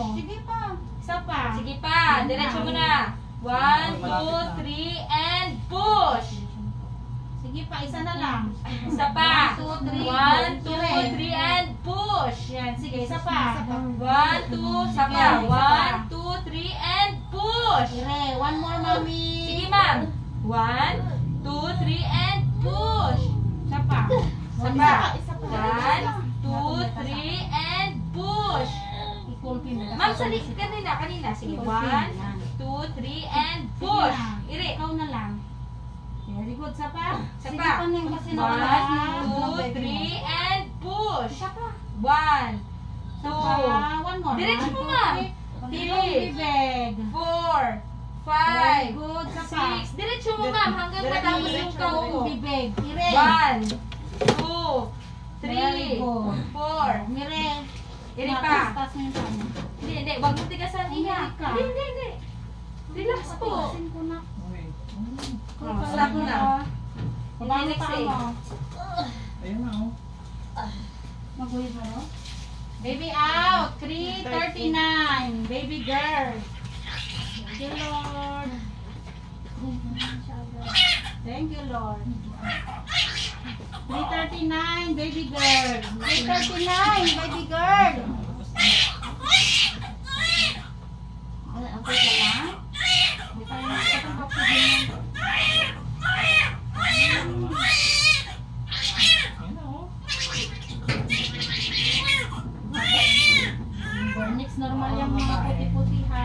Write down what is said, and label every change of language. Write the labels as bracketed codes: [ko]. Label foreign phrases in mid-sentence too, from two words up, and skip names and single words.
[tl] mo. Sige pa. Isa pa. Sige pa, diretso mo na. [en] 1, 2, 3, and push! [tl] Sige pa. Isa na lang. Isa pa. 1, 2, 3. [en] 1, 2, 3, and push! [tl] Yan. Sige. Isa pa. 1, 2, isa pa. 1, 2, 3, [en] and push! Ire. One more, [tl] mami. Sige, ma'am. [en] 1, 2, 3, and push! [tl] Isa pa. Isa pa. Isa pa. [en] 1, 2, 3, and push! [tl] I-confirm na. Ma'am, sali kanina. Sige, [en] 1, 2, 3, and push! [tl] Iri. Ikaw na lang. [en] Very good. [tl] Isa pa. Isa Sige pa. pa na kasi 1, nakalakas na [en] 2, 3, and push! [tl] Isa pa. 1, Isa pa. 2, [en] One more. [tl] Diretso 1, mo, 2, ma'am. 3. Three. Bibig. 4, Very 5, good. Isa pa. 6. Diretso mo, ma'am, hanggang matapos yung kao mo. Bibig. Ire. 1, 2, Very 3, good. 4. Mire. Iri pa. Taas mo yung kanya. Hindi. Huwag mo tigasan, Iha. Umiri ka. Hindi. Relax po. Patigasin ko na. Okay. Oh, sarap mo na. Baba mo Next pa day. mo. Ayun na, oh. Maguhit mo, no? [en] Baby out. 3:39. Baby girl. Thank you, Lord. Thank you, Lord. 3:39, baby girl. 3:39, baby girl. [tl] Okay ka lang? Hindi tayo nakatang oxygen. Ayun na, oh. Bornix, normal yung mga puti-puti ha.